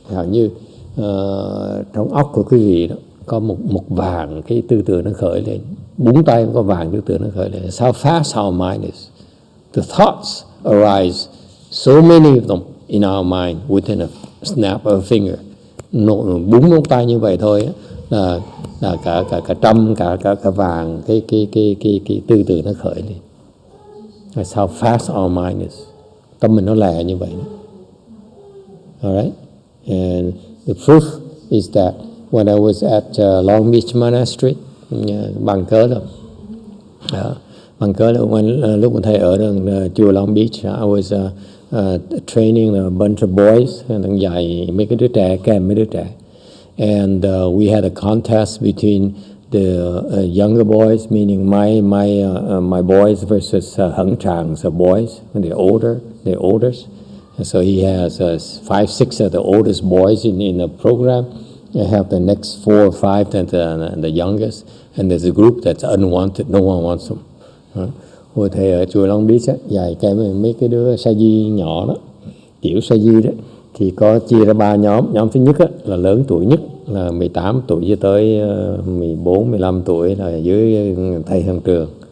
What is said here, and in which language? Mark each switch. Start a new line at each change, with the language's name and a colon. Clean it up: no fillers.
Vietnamese: Như trong óc của quý vị đó, có một vàng cái tư tưởng nó khởi lên, búng tay có vàng tư tưởng nó khởi lên.
English: It's how fast our mind is. The thoughts arise, so many of them in our mind within a snap of a finger. Búng ngón tay như vậy thôi là cả trăm cả vàng cái tư tưởng nó khởi lên. That's how fast our mind is.
Vietnamese: Tâm mình nó lẹ như vậy.
English: Alright? And the proof is that when I was at Long Beach Monastery,
Vietnamese: bằng cớ là lúc mà thầy ở chùa Long Beach,
English: I was training a bunch of boys,
Vietnamese: đang dạy mấy cái đứa trẻ, kèm mấy đứa trẻ.
English: And we had a contest between the younger boys, meaning my boys versus Heng Chang's boys, and they're oldest. And so he has 5, 6 of the oldest boys in the program. I have the next 4 or 5 and the youngest. And there's a group that's unwanted, no one wants them.
Vietnamese: Hồi thầy ở chùa Long Beach dạy mấy cái đứa sa di nhỏ đó, tiểu sa di đó, thì có chia ra 3 nhóm. Nhóm thứ nhất là lớn tuổi nhất, là 18 tuổi cho tới 14, 15 tuổi là dưới thầy hàng trường.